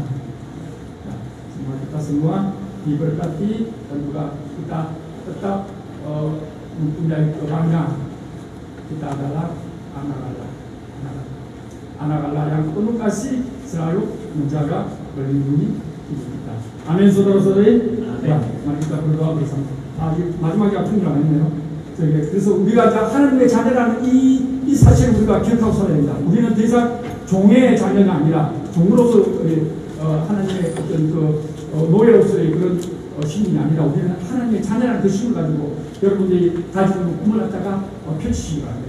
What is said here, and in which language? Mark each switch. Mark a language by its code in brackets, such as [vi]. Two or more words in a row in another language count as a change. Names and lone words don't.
[id] Nah, semoga kita semua diberkati dan juga kita tetap mempunyai kebanggaan. Kita adalah anak Allah. Anak Allah yang penuh kasih, selalu menjaga, melindungi hidup kita. Amin, saudara-saudari. Ya, mari kita berdoa bersama. [ko] 마지막에 아픈 거 아니네요. 그래서 우리가 하나님의 자녀라는 이 사실을 우리가 기억하고 살아야 됩니다. 우리는 더 이상 종의 자녀가 아니라 종으로서 하나님의 어떤 노예로서의 그런 신분이 아니라 우리는 하나님의 자녀라는 그 신을 가지고 여러분들이 가지고 있는 꿈을 갖다가 펼치시기 바랍니다.